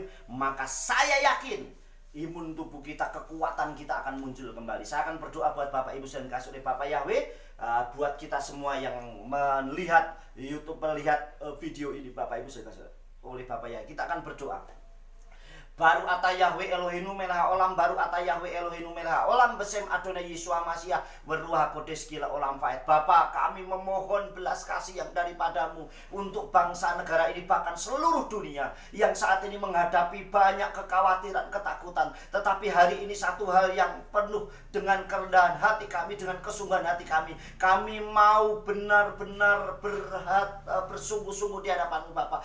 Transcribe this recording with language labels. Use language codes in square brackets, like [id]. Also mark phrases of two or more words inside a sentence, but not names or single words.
[id] Maka saya yakin imun tubuh kita, kekuatan kita akan muncul kembali. Saya akan berdoa buat Bapak Ibu yang dikasihi oleh Bapak Yahweh, buat kita semua yang melihat YouTube, melihat video ini Bapak Ibu yang dikasihi oleh Bapak Yahweh. Kita akan berdoa. [he] ברוך אתה יהוה אלוהינו מלך העולם, ברוך אתה יהוה אלוהינו מלך העולם, בשם אדוני ישוע משיח ברוח קודש לעולם ועד. [id] Bapa, kami memohon belas kasih yang daripadamu untuk bangsa negara ini, bahkan seluruh dunia yang saat ini menghadapi banyak kekhawatiran, ketakutan. Tetapi hari ini satu hal yang penuh dengan kerendahan hati kami, dengan kesungguhan hati kami. Kami mau benar-benar bersungguh-sungguh di hadapan Bapa.